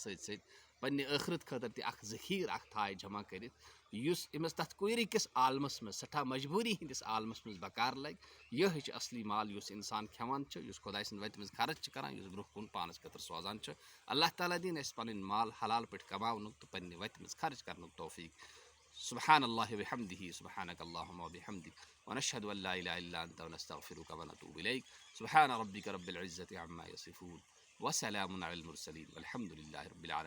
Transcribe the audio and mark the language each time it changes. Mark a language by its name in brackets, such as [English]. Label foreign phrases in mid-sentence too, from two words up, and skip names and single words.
[Kashmiri] سۭتۍ سۭتۍ پنٛنہِ ٲخرت خٲطرٕ تہِ اَکھ ذخیٖرٕ اَکھ تھایہِ جمع کٔرِتھ یُس أمِس تَتھ کُیرِ کِس عالمَس منٛز سٮ۪ٹھاہ مجبوٗری ہِنٛدِس عالمَس منٛز بکار لَگہِ یِہوٚے چھِ اَصلی مال یُس اِنسان کھٮ۪وان چھُ یُس خۄداے سٕنٛدِ وَتہِ منٛز خرٕچ چھِ کَران یُس برونٛہہ کُن پانَس خٲطرٕ سوزان چھُ اللہ تعالیٰ دِیِن اَسہِ پَنٕنۍ مال حلال پٲٹھۍ کماونُک تہٕ پنٛنہِ وَتہِ منٛز خرٕچ کَرنُک توفیٖق [Arabic] سبحان اللہ وبحمدہ سبحانک اللہم وبحمدک ونشہد ان لا الہ الا انت ونستغفرک ونتوب الیک سبحان ربک رب العزة عما یصفون وسلام علی المرسلین والحمد للہ رب العالمین.